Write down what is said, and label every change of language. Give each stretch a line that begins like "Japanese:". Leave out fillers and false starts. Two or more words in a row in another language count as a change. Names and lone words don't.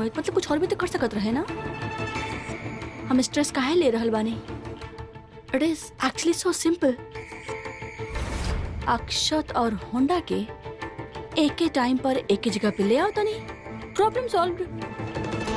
Bhojpuri: मतलब कुछ और भी तो कर सकत रहे ना। हम स्ट्रेस काहे ले रहल बानी?
English: It is actually so simple.
Bhojpuri: अक्षत और होंडा के एक ही टाइम पर एक ही जगह पे ले आओ तो नहीं,
English: problem solve.